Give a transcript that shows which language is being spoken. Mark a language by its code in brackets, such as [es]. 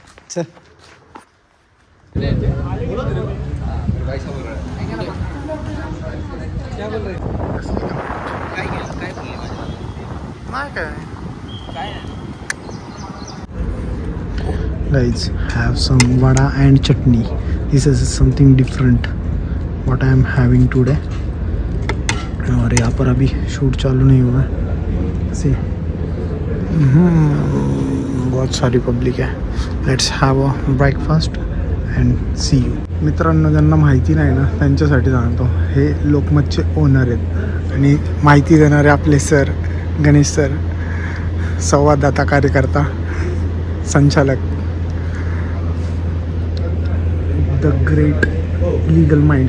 [en] चल Guys, have some vada and chutney. This is something different what I am having today. [hi] और यहाँ पर अभी शूट चालू नहीं हुआ है. See, बहुत सारी पब्लिक है. [en] Let's have a breakfast and see you. [mr] मित्रांनो ज्यांना माहिती नाही ना त्यांच्यासाठी सांगतो. हे लोकमतचे ओनर आहेत आणि माहिती देणारे आपले सर गणेश सर, संवाददाता, कार्यकर्ता, संचालक, [en] The great legal mind.